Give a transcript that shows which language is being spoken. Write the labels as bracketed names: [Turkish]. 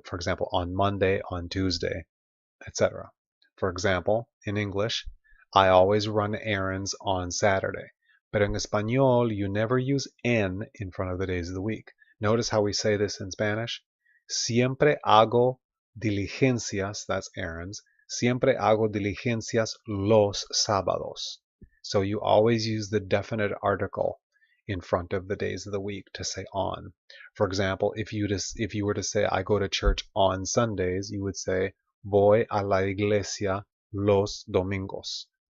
[English] For example, on Monday, on Tuesday, etc. For example, in English, I always run errands on Saturday. But in Espanol, you never use en in front of the days of the week. Notice how we say this in Spanish. [Spanish] Siempre hago diligencias, [English] that's errands. [Spanish] Siempre hago diligencias los sábados. [English] So you always use the definite article in front of the days of the week to say on. For example, if you were to say I go to church on Sundays, you would say [Spanish] voy a la iglesia los domingos.